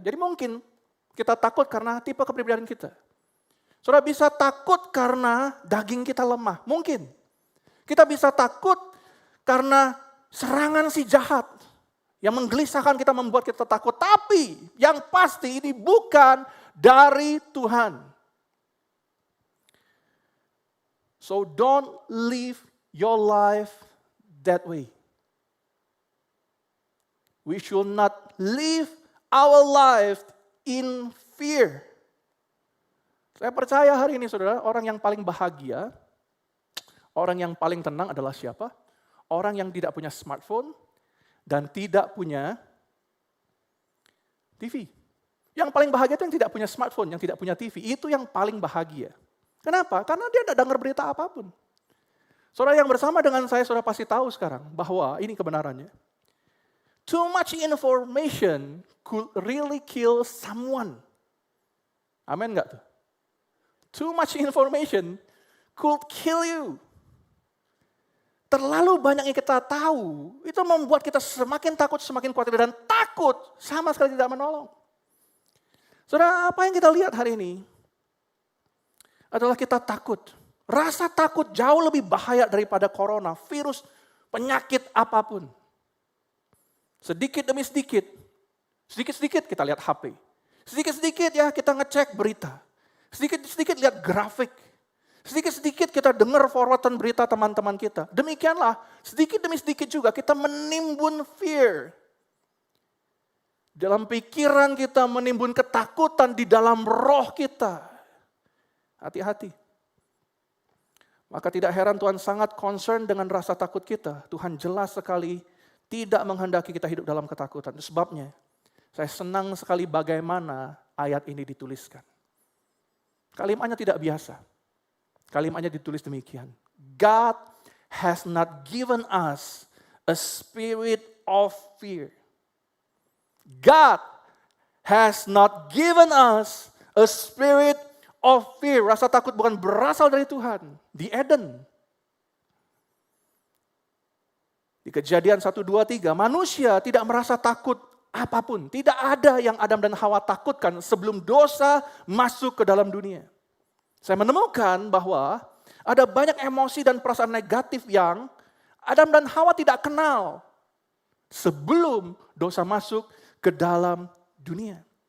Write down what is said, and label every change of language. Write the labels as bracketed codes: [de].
[id] Jadi mungkin kita takut karena tipe kepribadian kita. Saudara bisa takut karena daging kita lemah, mungkin. Kita bisa takut karena serangan si jahat yang menggelisahkan kita, membuat kita takut. Tapi yang pasti ini bukan dari Tuhan. [en] So don't live your life that way. We should not live our life in fear. [id] Saya percaya hari ini saudara, orang yang paling bahagia, orang yang paling tenang adalah siapa? Orang yang tidak punya smartphone dan tidak punya TV. Yang paling bahagia itu yang tidak punya smartphone, yang tidak punya TV. Itu yang paling bahagia. Kenapa? Karena dia tidak dengar berita apapun. Saudara yang bersama dengan saya, saudara pasti tahu sekarang bahwa ini kebenarannya. [en] Too much information could really kill someone. [id] Amin nggak tuh? [en] Too much information could kill you. [id] Terlalu banyak yang kita tahu, itu membuat kita semakin takut, semakin khawatir, dan takut sama sekali tidak menolong. Saudara, apa yang kita lihat hari ini adalah kita takut. Rasa takut jauh lebih bahaya daripada corona, virus, penyakit apapun. Sedikit demi sedikit kita lihat HP. Sedikit-sedikit ya kita ngecek berita. Sedikit-sedikit lihat grafik. Sedikit-sedikit kita dengar forwardan berita teman-teman kita. Demikianlah, sedikit demi sedikit juga kita menimbun fear. Dalam pikiran kita menimbun ketakutan di dalam roh kita. Hati-hati. Maka tidak heran Tuhan sangat concern dengan rasa takut kita. Tuhan jelas sekali tidak menghendaki kita hidup dalam ketakutan. Itu sebabnya saya senang sekali bagaimana ayat ini dituliskan. Kalimatnya tidak biasa. Kalimatnya ditulis demikian. [en] God has not given us a spirit of fear. God has not given us a spirit of fear. [id] Rasa takut bukan berasal dari Tuhan. Di Eden. Di Kejadian 1, 2, 3. Manusia tidak merasa takut apapun. Tidak ada yang Adam dan Hawa takutkan sebelum dosa masuk ke dalam dunia. Saya menemukan bahwa ada banyak emosi dan perasaan negatif yang Adam dan Hawa tidak kenal sebelum dosa masuk ke dalam dunia.